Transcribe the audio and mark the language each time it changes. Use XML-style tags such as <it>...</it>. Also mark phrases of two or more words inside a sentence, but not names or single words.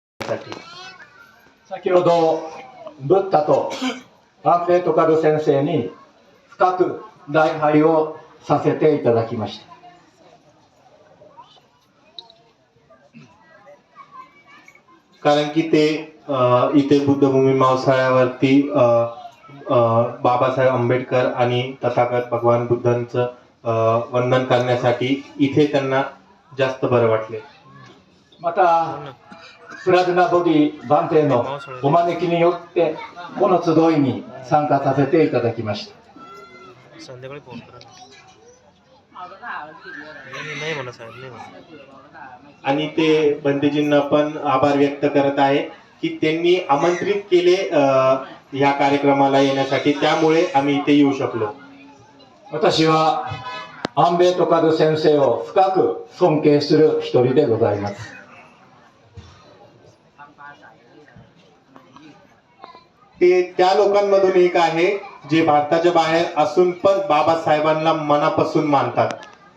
<mr>करण्यासाठी.</mr> <ja>先ほどブッダとアンペイトカル先生に深く礼拝をさせていただきました。</ja> <mr>कारण की ते इथे बुद्धभूमी मावसाळ्यावरती बाबासाहेब आंबेडकर आणि तथागत भगवान बुद्धांचं वंदन करण्यासाठी इथे त्यांना जास्त बरं वाटले.</mr> <ja>またプラズナボディバンテのお招きによってこの集いに参加させていただきました。</ja> <mr>संध्याकाळी फोन करा. नाही म्हणा साहेब, नाही म्हणा. आणि ते बंदेजींना पण आभार व्यक्त करत आहे की त्यांनी आमंत्रित केले ह्या कार्यक्रमाला येण्यासाठी, त्यामुळे आम्ही इथे येऊ शकलो.</mr> <ja>私はアンベイトカル先生を深く尊敬する一人でございます。</ja> <mr>ते त्या लोकांमधून एक आहे जे भारताच्या बाहेर असून पण बाबासाहेबांना मनापासून मानतात.</mr>